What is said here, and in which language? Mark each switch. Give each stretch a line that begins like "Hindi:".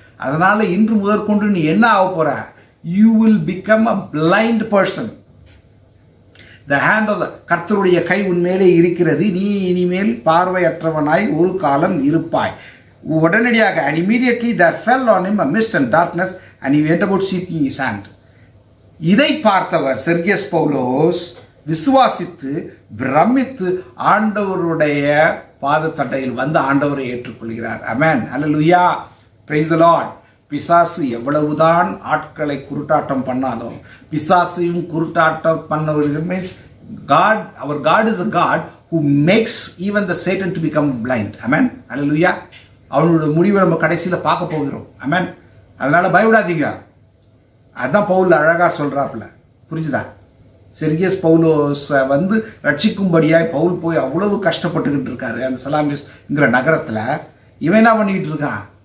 Tamil: அதனால இன்று முதற்கொண்டு நீ என்ன ஆக போற?
English: You will become a blind person. The hand of the
Tamil: கர்த்தருடைய கை உன்மேலே இருக்கிறது, நீ இனிமேல் பார்வையற்றவனாய் ஒரு காலம் இருப்பாய். உடனடியாக,
English: and immediately there fell on him a mist and darkness, and he went about seeking his hand.
Tamil: இதை பார்த்தவர் செர்கியஸ் பவுலோஸ் விசுவாசித்து பிரமித்து ஆண்டவருடைய பாதத்தட்டையில் வந்து ஆண்டவரை ஏற்றுக்கொள்கிறார். ஆமென், ஹல்லேலூயா, பிரைஸ் தி லார்ட். பிசாசு எவ்வளவுதான் ஆட்களை குருட்டாட்டம் பண்ணாலும், பிசாசையும் குருட்டாட்டம் பண்ணவர்கள்
English: Means God, our God is a God who makes even the Satan to become blind. Amen, hallelujah.
Tamil: அவனோட முடிவை நம்ம கடைசியில் பார்க்க போகிறோம். ஆமென். அதனால பயப்படாதீங்க. அதுதான் பவுல் அழகாக சொல்றாப்புல. புரிஞ்சுதா? செர்கியஸ் பவுலோஸை வந்து ரட்சிக்கும்படியாய் பவுல் போய் அவ்வளவு கஷ்டப்பட்டுக்கிட்டு இருக்காரு அந்த சலாமிஸ்ங்கிற நகரத்தில். இவன் என்ன பண்ணிக்கிட்டு இருக்கான்?